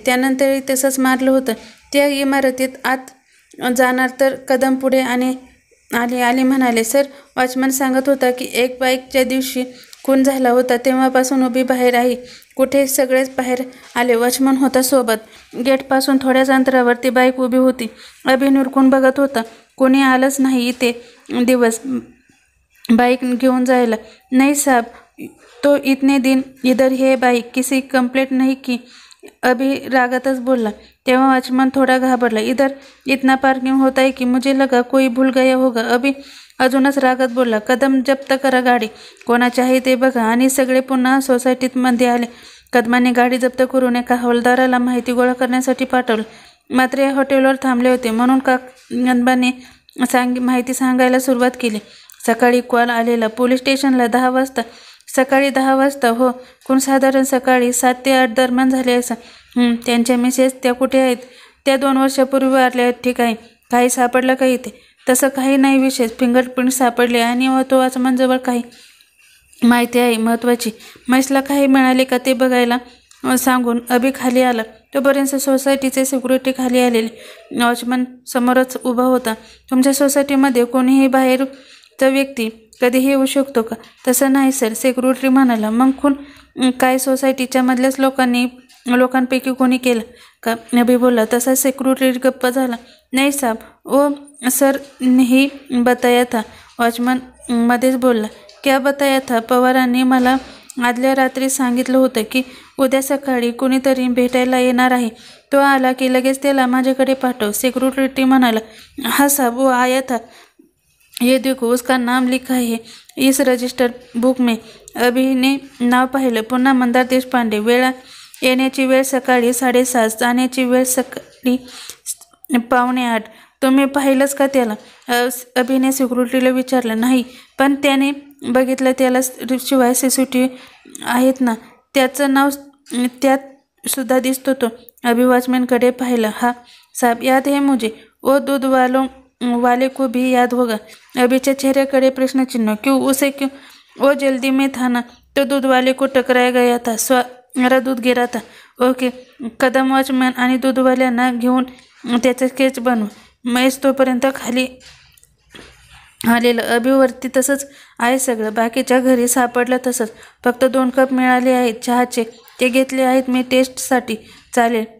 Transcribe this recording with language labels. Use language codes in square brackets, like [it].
[mr] त्यानंतरही तसंच मारलं होतं. त्या इमारतीत आत जाणार तर कदम पुढे आले म्हणाले, सर, वॉचमन सांगत होता की एक बाईक ज्या दिवशी खून झाला होता तेव्हापासून उभी बाहेर आहे. कुठे? सगळेच बाहेर आले. वॉचमन होता सोबत. गेटपासून थोड्याच अंतरावर ती बाईक उभी होती. अभि निरखून बघत होता. कोणी आलंच नाही इथे दिवस बाईक घेऊन जायला. [hi] नहीं साहब, तो इतने दिन इधर है बाईक, किसी कंप्लेंट नहीं की. [mr] अभि रागातच बोलला. तेव्हा वॉचमन थोडा घाबरला. [hi] इधर इतना पार्किंग होता है कि मुझे लगा कोई भूल गया होगा. [mr] अभि अजूनच रागात बोलला. कदम जप्त करा गाडी, कोणाची आहे ते बघा. आणि सगळे पुन्हा सोसायटीत मध्ये आले. कदमाने गाडी जप्त करून एका हवालदाराला माहिती गोळा करण्यासाठी पाठवलं. मात्र या हॉटेलवर थांबले होते म्हणून कदमाने माहिती सांगायला सुरुवात केली. सकाळी कॉल आलेला पोलीस स्टेशनला 10 वाजता. सकाळी 10 वाजता? हो. खून साधारण सकाळी 7 ते 8 दरम्यान झाले असं. त्यांच्या मिसेस त्या कुठे आहेत? त्या 2 वर्षापूर्वी वारल्या आहेत. ठीक आहे. काही सापडलं का इथे? तसं काही नाही विशेष. फिंगरप्रिंट सापडले आणि तो वॉचमनजवळ काही माहिती आहे महत्त्वाची. महेशला काही मिळाले का ते बघायला सांगून अभि खाली आला. तोपर्यंत सोसायटीचे सिक्युरिटी खाली आलेले. वॉचमन समोरच उभा होता. तुमच्या सोसायटीमध्ये कोणीही बाहेरचा व्यक्ती कधीही येऊ शकतो का? तसं नाही सर, सिक्युरिटी म्हणाला. मग खून काय सोसायटीच्या मधल्याच लोकांपैकी कोणी केलं का? अभि बोलला. तसा सिक्युरिटी गप्प झाला. [hi] नहीं साहब, ओ सर नहीं बताया था. [mr] वॉचमन मध्येच बोलला. [hi] क्या बताया था? [mr] पवारांनी मला आदल्या रात्री सांगितलं होतं की उद्या सकाळी कोणीतरी भेटायला येणार आहे. तो आला की लगेच त्याला माझ्याकडे पाठव. सिक्युरिटी म्हणाला. [hi] हाँ साहब, वो आया था. ये देखो, उसका नाम लिखा है इस रजिस्टर बुक में. [mr] अभिने नाव पाहिलं. पुन्हा मंदार देशपांडे. येण्याची वेळ सकाळी 7:30, जाण्याची वेळ सकाळी 7:45. तुम्ही पाहिलंच का त्याला? अभिने सिक्युरिटीला विचारलं. नाही, पण त्याने बघितलं त्याला. शिवाय CCTV आहेत ना, त्याचं नाव त्यात सुद्धा दिसतो तो. अभि वॉचमॅनकडे पाहिलं. [hi] हाँ साहब, याद है मुझे. वो दूध वाले को भी याद होगा. [mr] अभिच्या चेहऱ्याकडे प्रश्नचिन्ह. [hi] क्यों? वो जल्दी में था ना, तो दूध वाले को टकराया गया था. मेरा दूध गिरा था. ओके. [mr] कदम वॉचमॅन आणि दूधवाल्यांना घेऊन त्याचं स्केच बनव. महेश तोपर्यंत खाली आलेलं. अभिवरती तसंच आहे सगळं. बाकीच्या घरी सापडलं तसंच. फक्त 2 कप मिळाले आहेत चहाचे. ते घेतले आहेत मी टेस्टसाठी. चालेल.